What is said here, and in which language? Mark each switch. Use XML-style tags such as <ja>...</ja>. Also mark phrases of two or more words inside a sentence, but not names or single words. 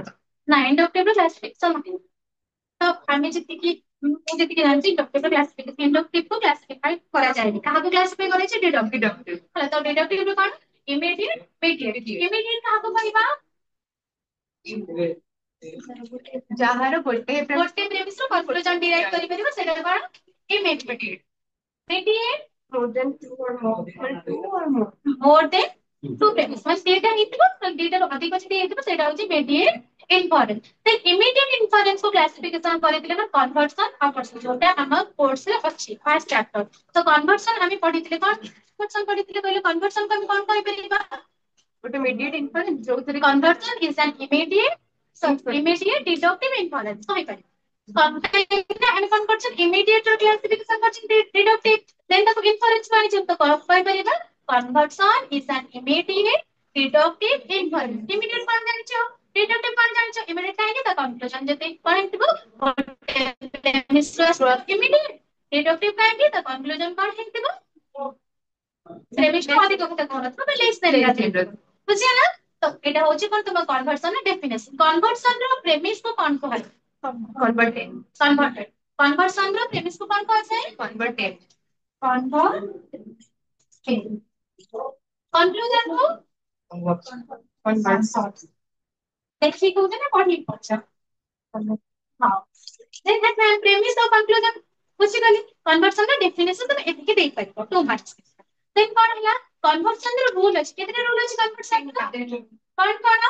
<or>ନା ଇଣ୍ଡକ୍ଟିଭ ର କ୍ଲାସିଫିକେସନ ନାହିଁ ତ ଆମେ ଯେତିକି ମୁଁ ଯେତିକି ଜାଣିଛି ଇଣ୍ଡକ୍ଟିଭ ର ଇଣ୍ଡକ୍ଟିଭ କୁ କ୍ଲାସିଫାଇ କରାଯାଏନି କାହାକୁ କ୍ଲାସିଫାଇ କରାଯାଏ ଡିଡକ୍ଟିଭ ହେଲା ତ ଡିଡକ୍ଟିଭ ର କଣ</or> <en>immediate mediate immediate</en> <or>କାହାକୁ କହିବା ଯାହାର ଗୋଟେ ପ୍ରେମିସ ରୁ କନକ୍ଲୁଜନ ଡିରାଇଭ୍ କରିପାରିବ ସେଇଟା କଣ</or> <en>immediate mediate more than two or more two or more more than two premise</en> <or>ମାନେ ଦିଟା ହେଇଥିବ ଦିଟାରୁ ଅଧିକ ଯଦି ହେଇଥିବ ସେଇଟା ହଉଛି</or> <en>mediate inference</en> <or>ତ</or> <en>immediate inference</en> <or>କୁ କ୍ଲାସିଫିକେସନ କରିଥିଲେ ନା କନଭର୍ସନ ଆଉ ପର୍ସନ ଯୋଉଟା ଆମ କୋର୍ସ ରେ ଅଛି</or> <en>first chapter</en> <or>ତ କନଭର୍ସନ ଆମେ ପଢିଥିଲେ କଣ କନଭର୍ସନ ପଢିଥିଲେ କହିଲେ କନଭର୍ସନ କୁ ଆମେ କଣ କହିପାରିବା ଗୋଟେ</or> <en>mediate inference</en> <or>ଯୋଉଥିରେ</or> <en>conversion is an immediate deductive inference</en> <or>କହିପାରିବା ଆମେ କଣ କରୁଛେ immediate ର classification କରୁଛେ</or> <en>deductive then</en> <or>ତାକୁ inference କୁ ଆଣିଛେ ତ କହିପାରିବା</or> <en>conversion is an immediate deductive inference immediate</en> <or>କଣ ଜାଣିଛ deductive କଣ ଜାଣିଛ immediate କାହିଁକି ତା conclusion ଯଦି କଣ ହେଇଥିବ</or> <en>immediate deductive</en> <or>କାହିଁକି ତା conclusion କଣ ହେଇଥିବ premise ଠୁ ଅଧିକ କଥା କଣ ଥିବ ବା</or> <en>less than relative</en> <or>ବୁଝିହେଲା ତ ଏଇଟା ହଉଛି କଣ ତୁମ କନଭର୍ସନ ର ଡେଫିନେସନ କନଭର୍ସନ ର ପ୍ରେମିସ କୁ କଣ କୁହାଯାଏ କନଭର୍ଟେଡ କନଭର୍ସନ ର ପ୍ରେମିସ କୁ କଣ କୁହାଯାଏ କନଭର୍ଟେଡ</or> <en>converted conclusion</en> <or>କୁ ଦେଖିକି କହୁଛ ନା ପଢିକି କହୁଛ ହଁ ପ୍ରେମିସ ଆଉ କନକ୍ଲୁଜନ ବୁଝିଗଲି କନଭର୍ସନ ର ଡେଫିନେସନ ତମେ ଏତିକି ଦେଇପାରିବ 2 ମାର୍କ ଦେନ୍ କଣ ହେଲା କନଭର୍ସନ ର ରୁଲ ଅଛି କେତେଟା ରୁଲ ଅଛି କନଭର୍ସନ ର କଣ କଣ</or>